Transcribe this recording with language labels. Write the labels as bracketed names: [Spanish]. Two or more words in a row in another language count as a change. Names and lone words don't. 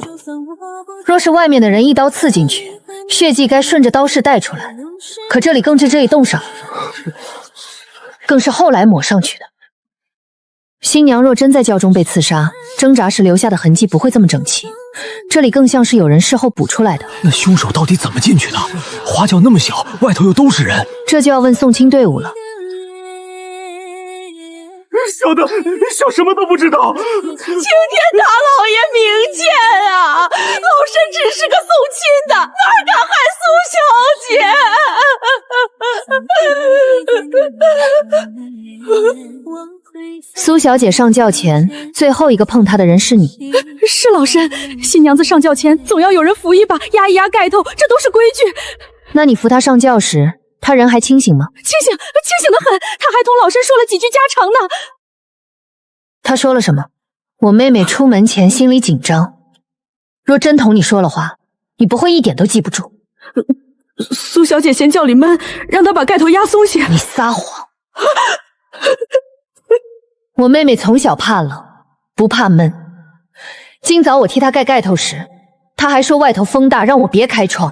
[Chinese] 若是外面的人一刀刺進去，血跡該順着刀勢帶出來，可這裡更是這一動上，更是後來抹上去的。新娘若真在轎中被刺殺，掙扎時留下的痕跡不會這麼整齊，這裡更像是有人事後補出來的。那兇手到底怎麼進去的？花轎那麼小，外頭又都是人，這就要問送親隊伍了。小的小什麼都不知道。青天大老爺明鉴啊，老身只是個送親的，哪敢害蘇小姐？蘇小姐上轎前，最後一個碰她的人是你。是老身，新娘子上轎前總要有人扶一把，壓一壓蓋頭，這都是規矩。那你扶她上轎時，她人還清醒嗎？清醒得很，她還同老身說了幾句家常呢。她說了什麼？我妹妹出門前心裡緊張，若真同你說了話，你不會一點都記不住。蘇小姐嫌轎裡悶，讓她把蓋頭壓鬆些。你撒謊！我妹妹從小怕冷，不怕悶。今早我替她蓋蓋頭時，她還說外頭風大，讓我別開窗，